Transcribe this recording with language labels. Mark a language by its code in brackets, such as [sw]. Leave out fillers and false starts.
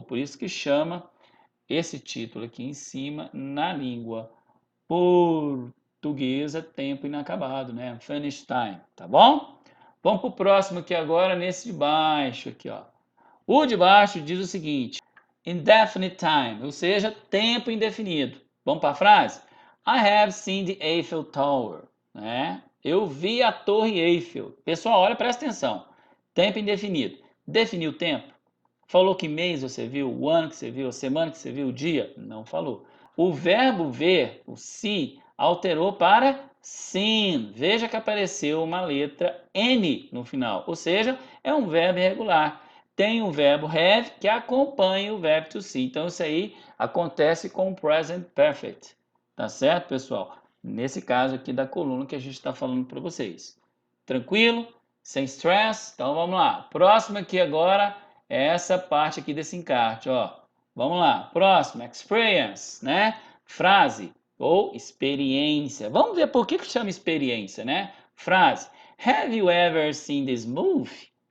[pt] Por isso que chama esse título aqui em cima na língua portuguesa tempo inacabado, né? [en] Finished time, [pt] tá bom? Vamos para o próximo aqui agora, nesse de baixo aqui, ó. O de baixo diz o seguinte: [en] indefinite time, [pt] ou seja, tempo indefinido. Vamos para a frase? [en] I have seen the Eiffel Tower. [pt] Né? Eu vi a Torre Eiffel. Pessoal, olha, presta atenção. Tempo indefinido. Definiu o tempo? Falou que mês você viu, o ano que você viu, a semana que você viu, o dia? Não falou. O verbo ver, o see, alterou para seen. Veja que apareceu uma letra N no final, ou seja, é um verbo irregular. Tem o verbo have que acompanha o verbo to see. Então isso aí acontece com o present perfect. Tá certo, pessoal? Nesse caso aqui da coluna que a gente está falando para vocês. Tranquilo? Sem stress? Então vamos lá. Próximo aqui agora é essa parte aqui desse encarte, ó. Vamos lá. Próximo, experience, né? Frase ou experiência. Vamos ver por que chama experiência, né? Frase: [en] Have you ever seen this movie?